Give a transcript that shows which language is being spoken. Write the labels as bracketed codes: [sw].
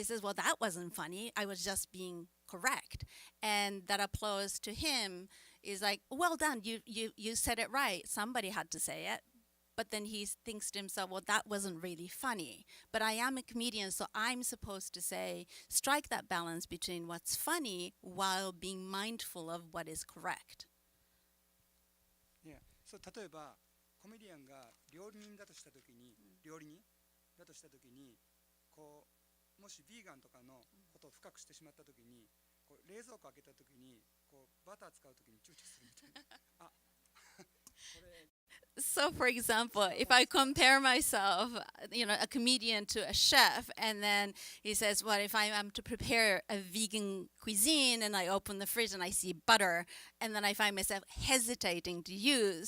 [en] He says, well, that wasn't funny, I was just being correct, and that applause to him is like, well done, you said it right, somebody had to say it. But then he thinks to himself, well, that wasn't really funny. But I am a comedian, so I'm supposed to strike that balance between what's funny while being mindful of what is correct. Yeah. [ja] So 例えばコメディアンが料理人だとしたときに、こうもしビーガンとかのことを深くしてしまったときに、こう冷蔵庫開けたときにこうバター使うときに躊躇するみたいな。あ、これ。 [en] So, for example, if I compare myself, a comedian to a chef, and then he says, well, if I am to prepare a vegan cuisine and I open the fridge and I see butter, and then I find myself hesitating to use.